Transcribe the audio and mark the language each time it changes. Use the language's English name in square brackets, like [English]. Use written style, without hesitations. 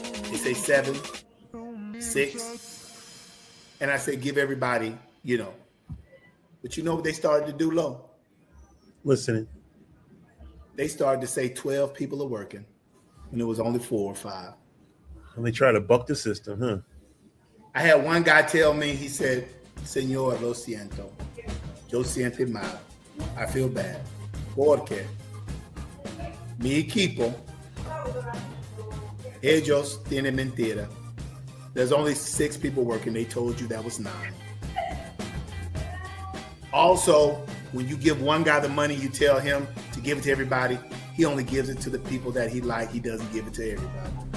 [English] They say 7, 6. And I say, give everybody, But you know what they started to do, Lo? Listening. They started to say 12 people are working, and it was only 4 or 5. And they try to buck the system, huh? I had one guy tell me, he said, [Spanish] Señor, lo siento. Yo siento mal. [English] I feel bad. [Spanish] Porque mi equipo, ellos tienen mentira. [English] There's only 6 people working. They told you that was 9. Also, when you give one guy the money, you tell him to give it to everybody. He only gives it to the people that he like. He doesn't give it to everybody.